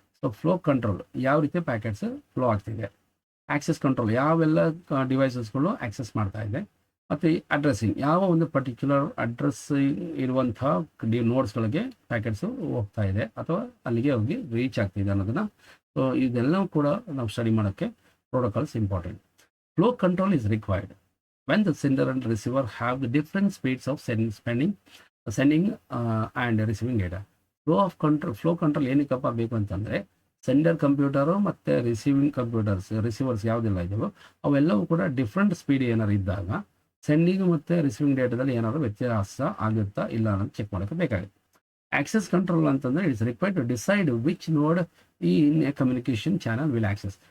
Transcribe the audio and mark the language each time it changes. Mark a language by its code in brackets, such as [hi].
[kn] So flow control, ಯಾವ ರೀತಿ packets flow ಆಗ್ತಿದೆ. ಆಕ್ಸೆಸ್ ಕಂಟ್ರೋಲ್, ಯಾವೆಲ್ಲ ಡಿವೈಸಸ್ಗಳು ಆಕ್ಸೆಸ್ ಮಾಡ್ತಾ ಇದೆ. ಮತ್ತು ಅಡ್ರೆಸ್ಸಿಂಗ್, ಯಾವ ಒಂದು ಪರ್ಟಿಕ್ಯುಲರ್ ಅಡ್ರೆಸ್ ಇರುವಂಥ ನೋಡ್ಸ್ಗಳಿಗೆ ಪ್ಯಾಕೆಟ್ಸು ಹೋಗ್ತಾ ಇದೆ ಅಥವಾ ಅಲ್ಲಿಗೆ ಹೋಗಿ ರೀಚ್ ಆಗ್ತಿದೆ ಅನ್ನೋದನ್ನು. ಸೊ ಇದೆಲ್ಲವೂ ಕೂಡ ನಾವು ಸ್ಟಡಿ ಮಾಡೋಕ್ಕೆ [en] protocols important. Flow control is required when the sender and receiver have the different speeds of sending and receiving data. [kn] Flow control ಏನಕ್ಕಪ್ಪ ಬೇಕು ಅಂತಂದರೆ ಸೆಂಡರ್ ಕಂಪ್ಯೂಟರು ಮತ್ತು ರಿಸೀವರ್ಸ್ ಯಾವುದೆಲ್ಲ ಇದೆಯೋ ಅವೆಲ್ಲವೂ ಕೂಡ ಡಿಫ್ರೆಂಟ್ ಸ್ಪೀಡ್ ಏನಾರು ಇದ್ದಾಗ ಸೆಂಡಿಂಗ್ ಮತ್ತು ರಿಸೀವಿಂಗ್ ಡೇಟಾದಲ್ಲಿ ಏನಾದ್ರು ವ್ಯತ್ಯಾಸ ಆಗುತ್ತಾ ಇಲ್ಲ ಅನ್ನೋದು ಚೆಕ್ ಮಾಡೋಕ್ಕೆ ಬೇಕಾಗುತ್ತೆ. [en] Access control ಅಂತಂದರೆ it's required to decide which node in a communication channel will access.